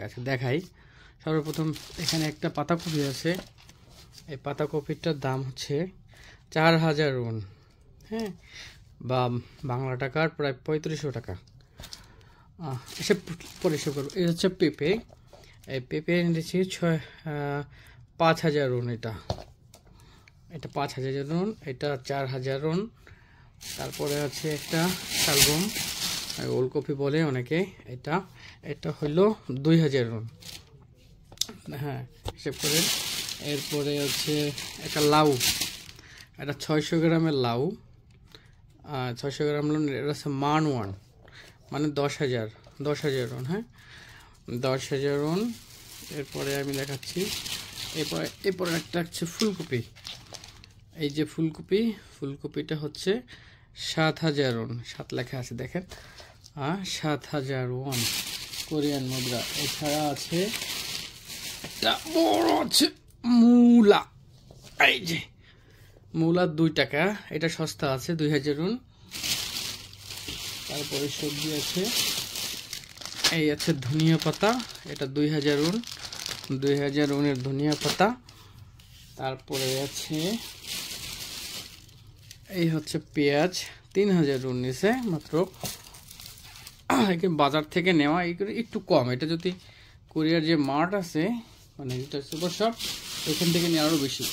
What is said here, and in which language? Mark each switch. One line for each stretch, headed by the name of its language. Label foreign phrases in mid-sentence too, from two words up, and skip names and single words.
Bangla: আচ্ছা দেখাই, সর্বপ্রথম এখানে একটা পাতাকপি আছে। এই পাতাকপিটার দাম হচ্ছে 4,000 ウォン, বা বাংলা টাকার প্রায় 3500 টাকা। এসব পরিষ্কার করবো। এই হচ্ছে পেঁপে। এই পেঁপে এনেছি 5,000 ウォン। এটা 5,000 ウォン, এটা 4,000 ウォン। তারপরে আছে একটা শালগম, ওলকপি বলে অনেকে। এটা হলো 2,000 ウォン। হিসেব করেন। এরপরে হচ্ছে একটা লাউ, এটা 600 গ্রামের লাউ, 600 গ্রাম লাউ। এটা হচ্ছে
Korean: 만 원,
Bangla: মানে 10,000 ウォン। 10,000 ウォン। এরপরে আমি দেখাচ্ছি, এরপরে একটা হচ্ছে ফুলকপি। এই যে ফুলকপিটা হচ্ছে 7,000 ウォン। 7 লেখা আছে, দেখেন। 7,000 ウォン কোরিয়ান মুদ্রা। এছাড়া আছে একটা বড় আছে মূলা। এই যে মূলা 2 টাকা, এটা সস্তা আছে, 2,000 ウォン। তারপরে সবজি আছে, এই আছে ধনিয়া পাতা, এটা 2,000 ウォン। 2,000 ウォনের ধনিয়া পাতা। তারপরে আছে এই হচ্ছে পেঁয়াজ, 3,000 ウォন নিচে মাত্র। বাজার থেকে নেওয়া একটু কম। এটা যদি কোরিয়ার যে মার্ট আছে, মানে এটা
English: super shop,
Bangla: ওইখান থেকে নেওয়া আরও বেশি।